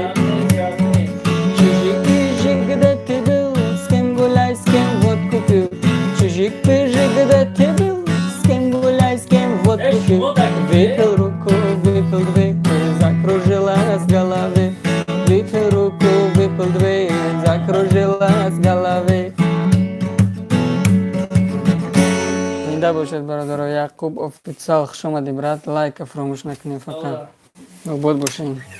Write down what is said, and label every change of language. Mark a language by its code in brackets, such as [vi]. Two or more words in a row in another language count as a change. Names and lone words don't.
[ru] Чижик пижик где ты был, с кем гуляй, с кем водку пил. Чижик пижик где ты был, с кем гуляй, с кем водку пил. Выпил руку, выпил две, закружилась в голове. Выпил руку, выпил две, закружилась в голове. [fa] زنده باشد برادرها. یعقوب افپیتسال خوش آمدی برات. لایک فراموش نکنید فقط. آباد باشین.